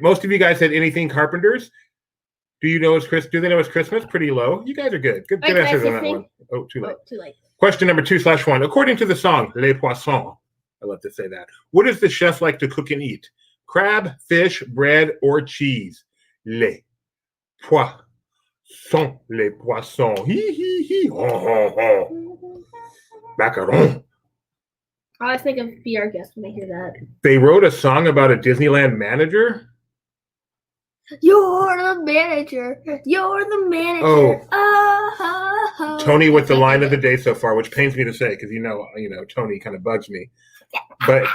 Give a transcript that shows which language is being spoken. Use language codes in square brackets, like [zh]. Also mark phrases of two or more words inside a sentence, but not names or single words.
[en] Most of you guys said Anything Carpenters. Do you know it's Christmas? Do they know it's Christmas? Pretty low. You guys are good. Good answers on that one. Oh, too late. Too late. Question number 2/1. According to the song Les Poissons, I love to say that. What does the chef like to cook and eat? Crab, fish, bread, or cheese? [fr] Les poissons. Les poissons. [en] Hee hee hee. Oh, oh, oh. Macaron. I always think of Be Our Guest when I hear that. They wrote a song about a Disneyland manager. You're the manager. You're the manager. Oh. Tony with the line of the day so far, which pains me to say because you know Tony kind of bugs me.